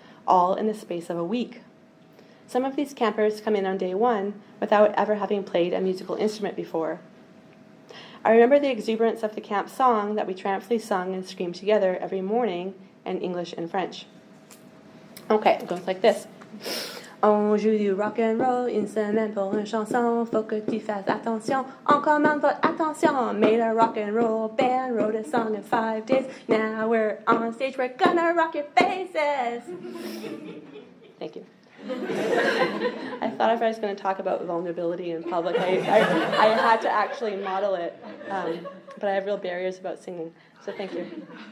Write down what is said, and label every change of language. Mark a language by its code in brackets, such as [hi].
[en] all in the space of a week. Some of these campers come in on day one without ever having played a musical instrument before. I remember the exuberance of the camp song that we triumphantly sung and screamed together every morning in English and French. Okay, it goes like this. [fr] On joue du rock and roll, une semaine pour une chanson, faut que tu fasses attention, on commande votre attention. [en] Made a rock and roll band, wrote a song in 5 days. Now we're on stage, we're gonna rock your faces. Thank you. I thought if I was going to talk about vulnerability in public, I had to actually model it, but I have real barriers about singing, so thank you.